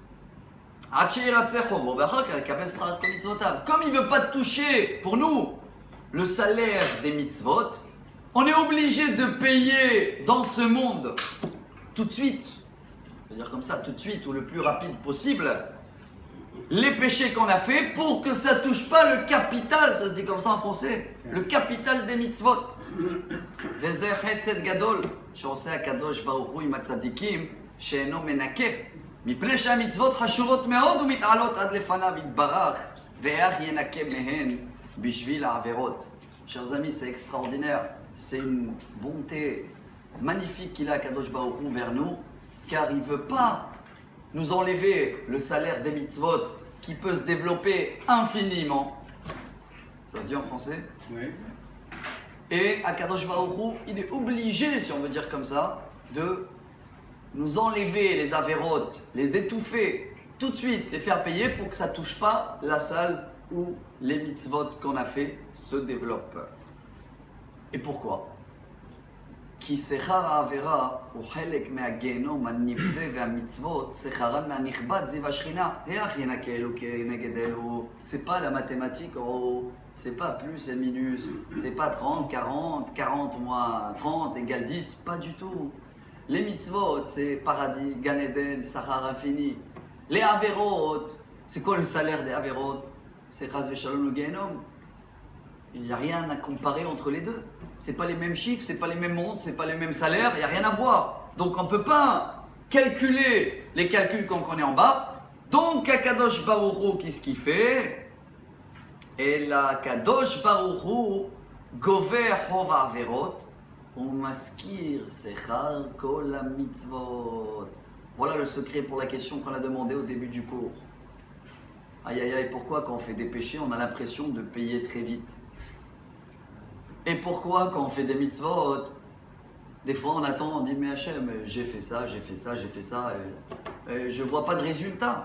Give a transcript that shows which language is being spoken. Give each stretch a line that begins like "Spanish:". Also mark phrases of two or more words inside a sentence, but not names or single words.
French: Comme il ne veut pas toucher, pour nous, le salaire des mitzvot, on est obligé de payer dans ce monde, tout de suite, je veux dire comme ça, tout de suite, ou le plus rapide possible, les péchés qu'on a fait pour que ça ne touche pas le capital, ça se dit comme ça en français, le capital des mitzvot.
Hebrew: וזה חסד גדול, שעושה הקדוש ברוך הוא עם הצדיקים שאינו מנקה, מפני שהמצוות חשובות מאוד ומתעלות עד לפניו יתברך, ואיך ינקה מהן בשביל העבירות.
French: Chers amis, c'est extraordinaire, c'est une bonté magnifique qu'il a
Hebrew: הקדוש ברוך הוא
French: vers nous, car il ne veut pas nous enlever le salaire des mitzvot qui peut se développer infiniment. Ça se dit en français? Oui. Et
Hebrew: הקדוש ברוך הוא,
French: il est obligé, si on veut dire comme ça, de nous enlever les avérotes, les étouffer tout de suite, les faire payer pour que ça ne touche pas la salle où les mitzvot qu'on a fait se développent. Et pourquoi?
Hebrew: כי שכר העבירה הוא חלק מהגיהנום הנבזה והמצוות, שכרן מהנכבד זיו השכינה. איך ינקה אלו כנגד אלו?
French: C'est pas la mathématique, oh, c'est pas plus et minus, c'est pas 30, 40, 40 moins 30 égale 10, pas du tout. Les mitzvot, c'est paradis,
Hebrew: גן עדן,
French: Sahar infini. Les averot, c'est quoi le salaire des averot? C'est
Hebrew: חס ושלום
French: le gehenom. Il n'y a rien à comparer entre les deux. C'est pas les mêmes chiffres, c'est pas les mêmes montres, c'est pas les mêmes salaires, il n'y a rien à voir. Donc on ne peut pas calculer les calculs qu'on connaît en bas. Donc
Hebrew: הקדוש ברוך הוא,
French: qu'est-ce qu'il fait? Et la
Hebrew: הקדוש ברוך הוא גובה חוב עבירות ומשכיר שכר כל מצוות.
French: Voilà le secret pour la question qu'on a demandé au début du cours. Aïe aïe aïe, pourquoi quand on fait des péchés, on a l'impression de payer très vite? Et pourquoi quand on fait des mitzvot, des fois on attend, on dit mais Hachem, j'ai fait ça, et je ne vois pas de résultat.